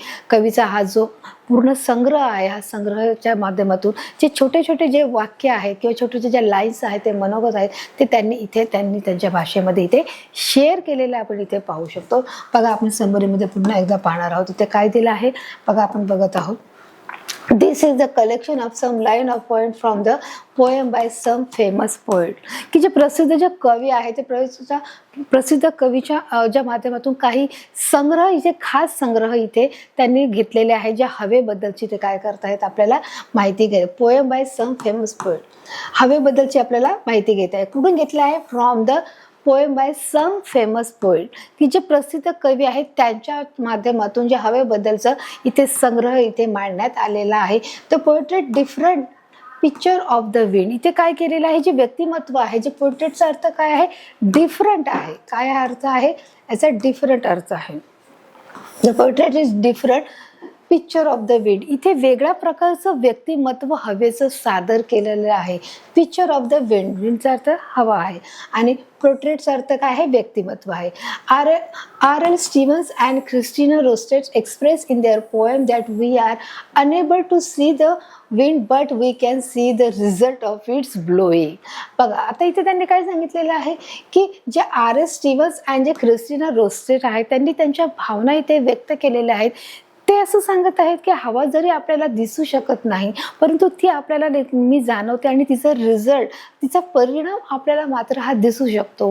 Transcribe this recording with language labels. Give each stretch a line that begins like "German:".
Marathi: कवीचा हा जो पूर्ण संग्रह आहे, हा संग्रहाच्या माध्यमातून जे छोटे छोटे जे वाक्य आहेत किंवा छोटे छोटे जे लाईन्स आहेत, ते मनोगत आहेत, ते त्यांनी त्यांच्या भाषेमध्ये इथे शेअर केलेलं आपण इथे पाहू शकतो. बघा, आपण समरीमध्ये पुन्हा एकदा पाहणार आहोत. इथे काय दिलं आहे बघा, आपण बघत आहोत.
English: This is the collection of some line of poem from the poem by some famous poet.
Marathi: की जे प्रसिद्ध जे कवी आहे ते प्रसिद्ध कवीच्या ज्या माध्यमातून काही संग्रह, इथे खास संग्रह इथे त्यांनी घेतलेले आहे, ज्या हवेबद्दलची ते काय करतायत आपल्याला माहिती घ्या.
English: poem by some famous poet,
Marathi: हवेबद्दलची आपल्याला माहिती घेत आहे. कुठून घेतलं आहे?
English: from the poem by some famous poet,
Marathi: की जे प्रसिद्ध कवी आहेत त्यांच्या माध्यमातून जे हवेबद्दलचं इथे संग्रह इथे मांडण्यात आलेला आहे.
English: the portrait different picture of the wind,
Marathi: इथे काय केलेलं आहे, जे व्यक्तिमत्व आहे, जे पोर्ट्रेटचा अर्थ काय आहे? डिफरंट आहे. काय अर्थ आहे याचा? डिफरंट अर्थ आहे.
English: the portrait is different picture of the wind,
Marathi: इथे वेगळ्या प्रकारचं व्यक्तिमत्व हवेचं सादर केलेलं आहे.
English: picture of the wind,
Marathi: विंडचा अर्थ हवा आहे आणि पोर्ट्रेटचा अर्थ काय आहे? व्यक्तिमत्व आहे. R.L.
English: Stevens and Christina Rossetti express in their poem that we are unable to see the wind but we can see the result of its blowing.
Marathi: बघा आता इथे त्यांनी काय सांगितलेलं आहे की जे R.L. Stevens आणि जे क्रिस्टिना रोस्टेट आहेत त्यांनी त्यांच्या भावना इथे व्यक्त केलेल्या आहेत. ते असं सांगत आहेत की हवा जरी आपल्याला दिसू शकत नाही परंतु ती आपल्याला नेहमी जाणवते आणि तिचा रिझल्ट, तिचा परिणाम आपल्याला मात्र हा दिसू शकतो.